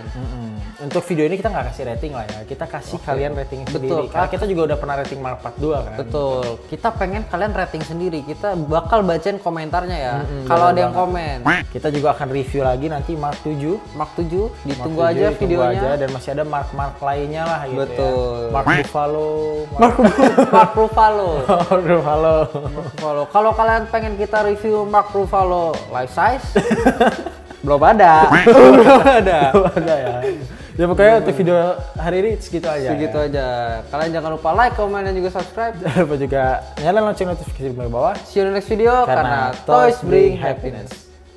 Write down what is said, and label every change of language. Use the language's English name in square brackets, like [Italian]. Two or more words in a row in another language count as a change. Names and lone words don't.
[Indonesian] Untuk video ini kita nggak kasih rating lah ya, kita kasih kalian rating Betul, sendiri. Karena kita juga udah pernah rating Mark 42 kan. Betul. Kita pengen kalian rating sendiri. Kita bakal bacain komentarnya ya. Kalau ada yang komen. Kita juga akan review lagi nanti Mark 7. Mark 7 ditunggu Mark 7, aja ditunggu videonya. aja, dan masih ada Mark lainnya lah gitu. Betul. Ya. Mark Buffalo. Mark Ruffalo. Mark Buffalo. Ruffalo. Kalau kalian pengen kita review Mark Ruffalo life size, belum ada. Belum ada. Ada ya. Ya pokoknya untuk video hari ini segitu aja. Segitu aja. Kalian jangan lupa like, comment, dan juga subscribe. Jangan lupa juga nyalain lonceng notifikasi di bawah. [English] See you in the next video karena toys bring happiness.